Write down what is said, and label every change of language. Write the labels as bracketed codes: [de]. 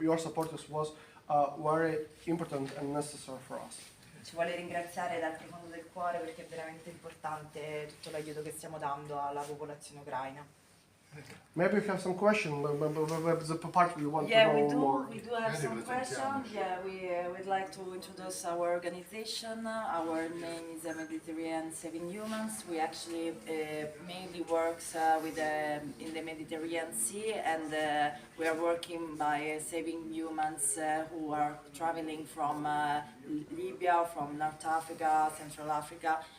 [en] Your support was very important and necessary for us. [it] Ci vuole ringraziare dal profondo del cuore perché è veramente importante tutto l'aiuto che stiamo dando alla popolazione ucraina. [en] Maybe you have some questions, the part we want to Yeah, know more. we do have some questions. Yeah, we'd like to introduce our organization. Our name is Mediterranean Saving Humans. We actually mainly works in the Mediterranean Sea, and we are working by saving humans who are traveling from Libya, from North Africa, Central Africa,